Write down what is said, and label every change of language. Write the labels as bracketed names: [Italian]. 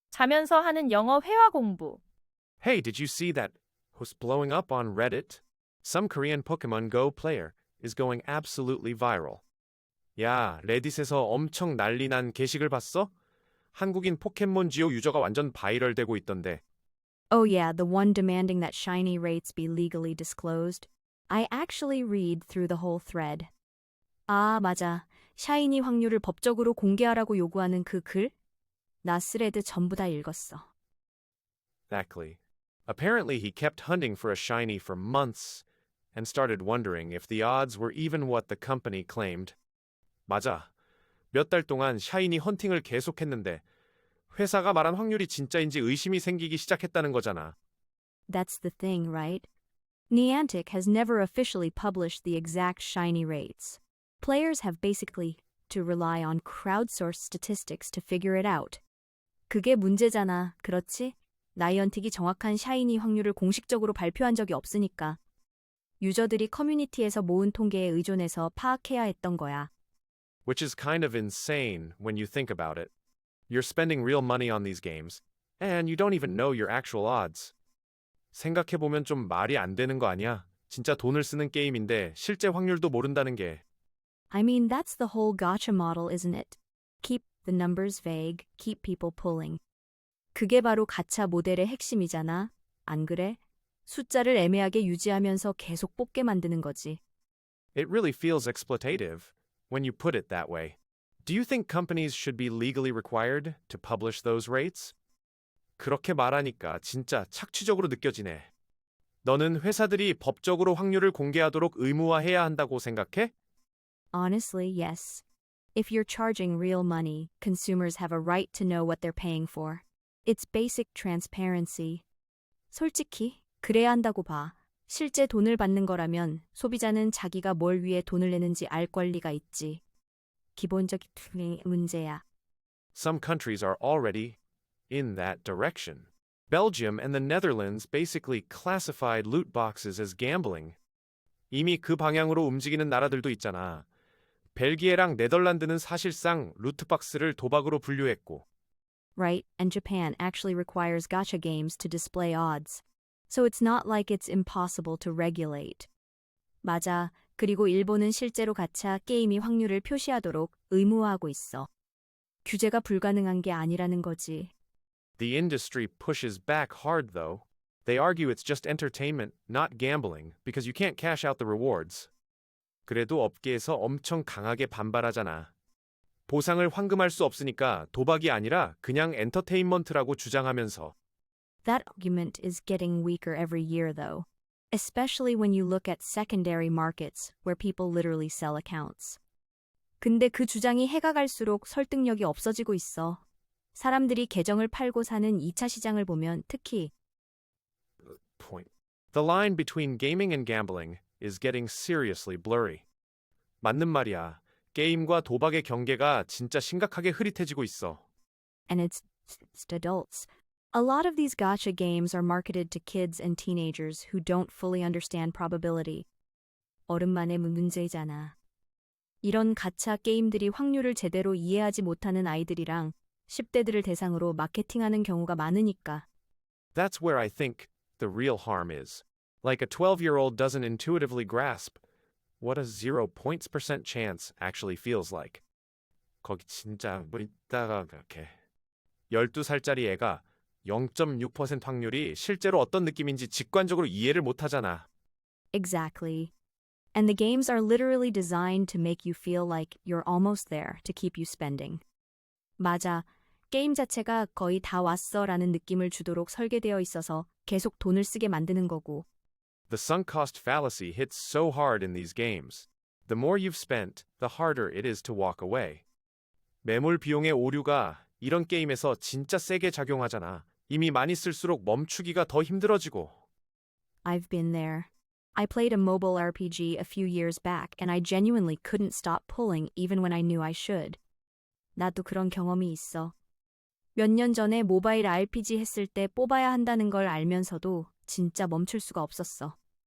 [Korean] 자면서 하는 영어 회화 공부. [English] Hey, did you see that who's blowing up on Reddit? Some Korean Pokemon Go player is going absolutely viral. [Korean] 야, 레딧에서 엄청 난리 난 게시글 봤어? 한국인 포켓몬지오 유저가 완전 바이럴 되고 있던데. [English] Oh, yeah, the one demanding that shiny rates be legally disclosed. I actually read through the whole thread. [Korean] 아, 맞아. 샤이니 확률을 법적으로 공개하라고 요구하는 그 글? 나 스레드 전부 다 읽었어. [English] Exactly. Apparently, he kept hunting for a shiny for months and started wondering if the odds were even what the company claimed. [Korean] 맞아. 몇 달 동안 샤이니 헌팅을 계속했는데 회사가 말한 확률이 진짜인지 의심이 생기기 시작했다는 거잖아. [English] That's the thing, right? Niantic has never officially published the exact shiny rates. Players have basically to rely on crowdsourced statistics to figure it out. [Korean] 그게 문제잖아, 그렇지? 나이언틱이 정확한 샤이니 확률을 공식적으로 발표한 적이 없으니까. 유저들이 커뮤니티에서 모은 통계에 의존해서 파악해야 했던 거야. [English] Which is kind of insane when you think about it. You're spending real money on these games, and you don't even know your actual odds. [Korean] 생각해보면 좀 말이 안 되는 거 아니야? 진짜 돈을 쓰는 게임인데 실제 확률도 모른다는 게. [English] I mean, that's the whole gacha model, isn't it? Keep the numbers vague, keep people pulling. [Korean] 그게 바로 가챠 모델의 핵심이잖아. 안 그래? 숫자를 애매하게 유지하면서 계속 뽑게 만드는 거지. [English] It really feels exploitative when you put it that way. Do you think companies should be legally required to publish those rates? [Korean] 그렇게 말하니까 진짜 착취적으로 느껴지네. 너는 회사들이 법적으로 확률을 공개하도록 의무화해야 한다고 생각해? [English] Honestly, yes. If you're charging real money, consumers have a right to know what they're paying for. It's basic transparency. [Korean] 솔직히 그래야 한다고 봐. 실제 돈을 받는 거라면 소비자는 자기가 뭘 위해 돈을 내는지 알 권리가 있지. 기본적인 문제야. [English] Some countries are already in that direction. Belgium and the Netherlands basically classified loot boxes as gambling. [Korean] 이미 그 방향으로 움직이는 나라들도 있잖아. 벨기에랑 네덜란드는 사실상 루트박스를 도박으로 분류했고. [English] Right, and Japan actually requires gacha games to display odds. So it's not like it's impossible to regulate. [Korean] 맞아. 그리고 일본은 실제로 가챠 게임이 확률을 표시하도록 의무화하고 있어. 규제가 불가능한 게 아니라는 거지. [English] The industry pushes back hard, though. They argue it's just entertainment, not gambling, because you can't cash out the rewards. [Korean] 그래도 업계에서 엄청 강하게 반발하잖아. 보상을 환금할 수 없으니까 도박이 아니라 그냥 엔터테인먼트라고 주장하면서. [English] That argument is getting weaker every year, though. Especially when you look at secondary markets where people literally sell accounts. [Korean] 근데 그 주장이 해가 갈수록 설득력이 없어지고 있어. 사람들이 계정을 팔고 사는 2차 시장을 보면 특히 [English] Point. The line between gaming and gambling is getting seriously blurry. [Korean] 맞는 말이야. 게임과 도박의 경계가 진짜 심각하게 흐릿해지고 있어. [English] and it's adults. A lot of these gacha games are marketed to kids and teenagers who don't fully understand probability. [Korean] 어른만의 문제잖아. 이런 가챠 게임들이 확률을 제대로 이해하지 못하는 아이들이랑 10대들을 대상으로 마케팅하는 경우가 많으니까. [English] That's where I think the real harm is. Like a 12-year-old doesn't intuitively grasp what a 0% chance actually feels like. [Korean] 거기 진짜 뭐 있다가 그렇게 12살짜리 애가 0.6% 확률이 실제로 어떤 느낌인지 직관적으로 이해를 못하잖아. [English] Exactly. And the games are literally designed to make you feel like you're almost there to keep you spending. [Korean] 맞아. 게임 자체가 거의 다 왔어라는 느낌을 주도록 설계되어 있어서 계속 돈을 쓰게 만드는 거고. [English] The sunk cost fallacy hits so hard in these games. The more you've spent, the harder it is to walk away. [Korean] 매몰 비용의 오류가 이런 게임에서 진짜 세게 작용하잖아. 이미 많이 쓸수록 멈추기가 더 힘들어지고. [English] I've been there. I played a mobile RPG a few years back and I genuinely couldn't stop pulling even when I knew I should. [Korean] 나도 그런 경험이 있어. 몇 년 전에 모바일 RPG 했을 때 뽑아야 한다는 걸 알면서도 진짜 멈출 수가 없었어.